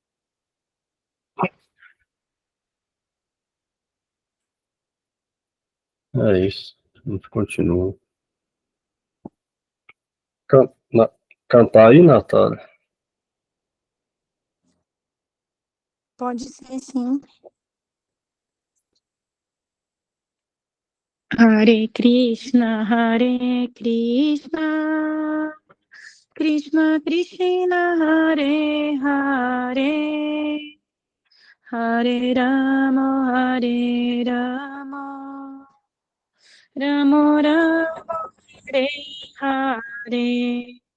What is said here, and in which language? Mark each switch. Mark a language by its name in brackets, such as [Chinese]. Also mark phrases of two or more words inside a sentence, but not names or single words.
[Portuguese] É isso. A gente continua. Cantar aí, Natália? Pode ser, sim. [Sanskrit] Hare Krishna, Krishna Krishna, Hare Hare, Hare Rama, Rama Rama, Hare Hare.